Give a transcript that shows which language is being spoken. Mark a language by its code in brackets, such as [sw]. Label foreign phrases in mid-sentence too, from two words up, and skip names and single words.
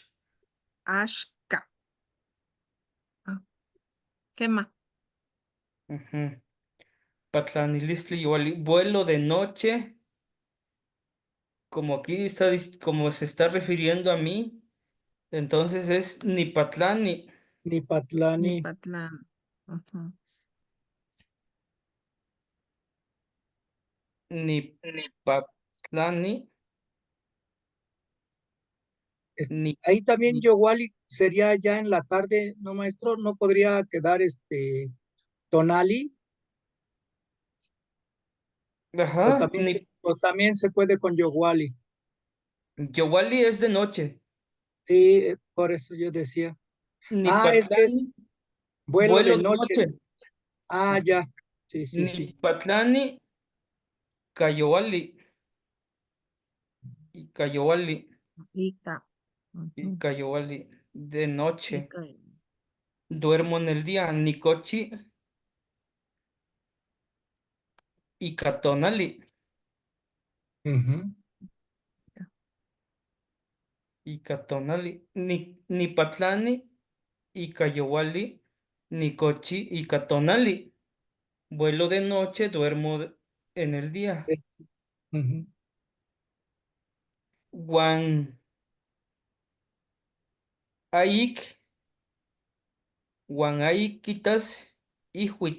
[es] ashka. Ah, ¿qué más? Ujú. Patlanilistli igual. Vuelo de noche. Como aquí está, como se está refiriendo a mí. Entonces es [nah] ni Patlani, Nipatlani. Nipatlán. Ujú. ni Patlani, [es] Es- [nah] ni, [es] Ahí también [nah] ni- [es] Yowali sería ya en la tarde, ¿no, maestro? ¿No podría quedar Tonali? ajá, ni O también se puede con Yowali. Yowali es de noche, Sí, por eso yo decía. [nah] ni [es] Ah, es que es [nah] Patlani, [es] vuelo de vuelo de noche. noche, Ah, ajá, ya. Sí, sí, [nah] ni [es] sí. [nah] Patlani, Cayowali, y Cayowali, Ica. [es] y Ujú. Cayowali, de noche, [nah] Ica. [es] duermo en el día, [nah] Nicochi, Icatonali. [es] Ujú. [nah] Icatonali. Nipatlani. Icayowali. Nicochi. Icatonali. [es] Vuelo de noche, duermo en el día. Ujú. [nah] Guan Aik. Guan Aiquitas. Ihuitl.